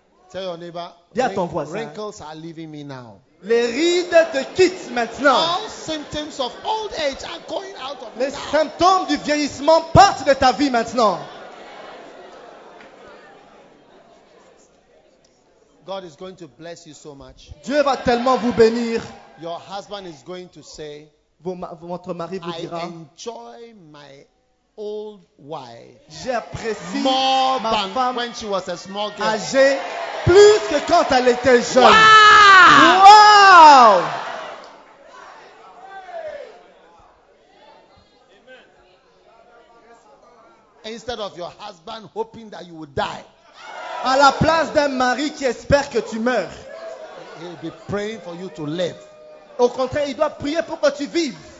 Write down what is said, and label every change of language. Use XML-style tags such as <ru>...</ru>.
<en>Tell your neighbor.</en> <fr>Dis à ton voisin.</fr> <en>Wrinkles are leaving me now.</en> <fr>Les rides te quittent maintenant.</fr> <en>All symptoms of old age are going out of</en> <fr>Les symptômes du vieillissement partent de ta vie maintenant.</fr> <en>God is going to bless you so much.</en> <fr>Dieu va tellement vous bénir.</fr> <en>Your husband is going to say,</en> <fr>votre mari vous dira,</fr> <en>I enjoy my old wife.</en> <fr>J'apprécie</fr> <en>more</en> <fr>ma</fr> <en>than</en> <fr>femme</fr> <en>when she was a small girl.</en> <fr>Âgée plus que quand elle était jeune. Wow! Wow!</fr> <en>Instead of your husband hoping that you will die,</en> <fr>à la place d'un mari qui espère que tu meurs,</fr> <en>he'll be praying for you to live.</en> <fr>Au contraire, il doit prier pour que tu vives.</fr>